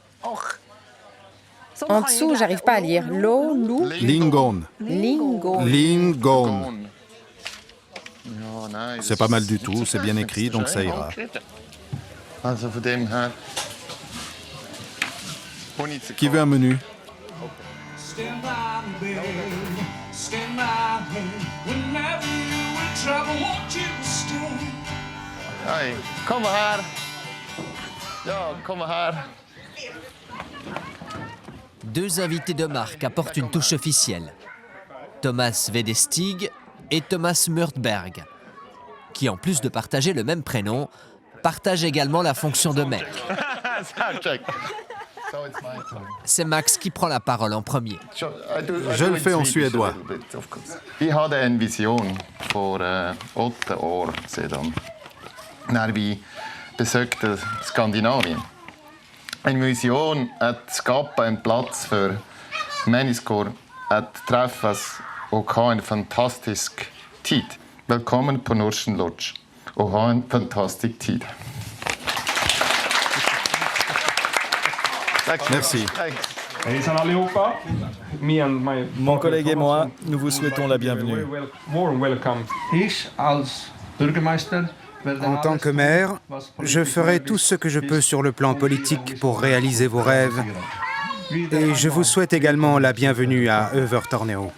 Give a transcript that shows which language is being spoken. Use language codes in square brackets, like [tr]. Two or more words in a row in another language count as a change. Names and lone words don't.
[fr] En dessous, j'arrive pas à lire. Lo, lou. Lingon. Lingon. Lingon. C'est pas mal du tout, c'est bien écrit, donc ça ira. Qui veut un menu? [sv] Hej, kom här. Ja, kom här. [fr] Deux invités de marque apportent une touche officielle. Thomas Vedestig et Thomas Murtberg, qui en plus de partager le même prénom, partagent également la fonction de maire. C'est Max qui prend la parole en premier. Je le fais en suédois. [sv] Vi hade en vision för 8 år sedan när vi besökte Skandinavien. En vision att skapa en plats för människor att träffas och ha en fantastisk tid. Välkommen på Norsen Lodge och ha en fantastisk tid. [fr] Merci. [sv] Hejsan allihopa. [fr] Mon collègue et moi, nous vous souhaitons la bienvenue. En tant que maire, je ferai tout ce que je peux sur le plan politique pour réaliser vos rêves. Et je vous souhaite également la bienvenue à Övertorneå.